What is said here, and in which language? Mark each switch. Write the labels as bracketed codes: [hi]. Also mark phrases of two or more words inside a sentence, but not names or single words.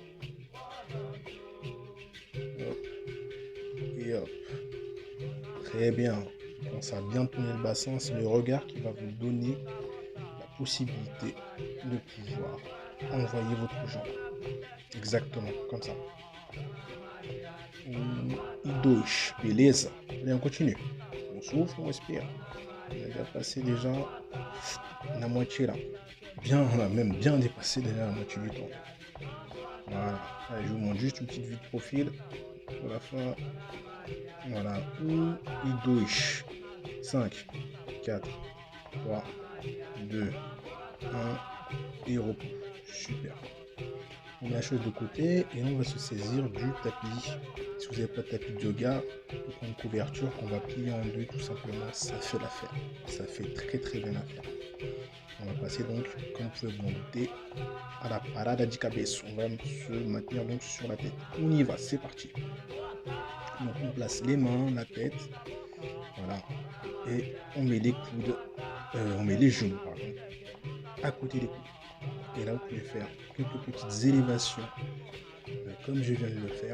[fr] Hop. Et hop. Très bien. Quand ça a bien tourné le bassin, c'est le regard qui va vous donner la possibilité de pouvoir envoyer votre jambe. Exactement, comme ça. [pt] E dois, beleza? [fr] Allez, on continue. On souffle, on respire. On a déjà passé déjà la moitié là. Bien, on a même bien dépassé déjà la moitié du temps. Voilà. Allez, je vous montre juste une petite vue de profil pour la fin. Voilà. 1 et 2. 5, 4, 3, 2, 1 et repos. Super. On met la chose de côté et on va se saisir du tapis. Si vous n'avez pas de tapis de yoga, vous prenez une couverture qu'on va plier en deux tout simplement. Ça fait l'affaire. Ça fait très très bien l'affaire. On va passer donc, comme vous pouvez vous en douter, à la [pt] parada di cabeça. [fr] On va se maintenir donc sur la tête. On y va, c'est parti. Donc on place les mains, la tête, voilà, et on met les coudes, on met les genoux, pardon, à côté des coudes. Et là, vous pouvez faire quelques petites élévations, comme je viens de le faire.